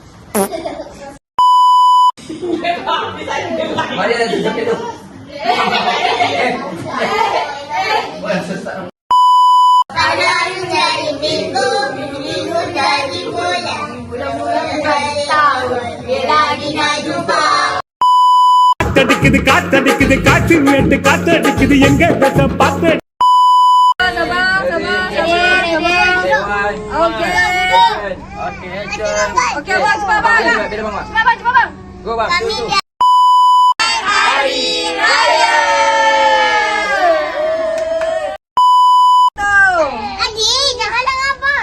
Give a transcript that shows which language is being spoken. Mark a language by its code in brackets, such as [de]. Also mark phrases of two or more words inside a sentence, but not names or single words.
[ms] Mari ada jaket tu. Kadang jadi minggu, minggu jadi bulan, bulan jadi tahun, dia lagi nak jumpa. [ta] காத்தடிக்குது காத்தடிக்குது காற்று மேட்டு காத்தடிக்குது எங்க பேச பார்த்து [ms] Okey, bang, cepat bang. Cepat bang. Go bang. Kami Tu. Hari Raya. Adik, jangan halang abang.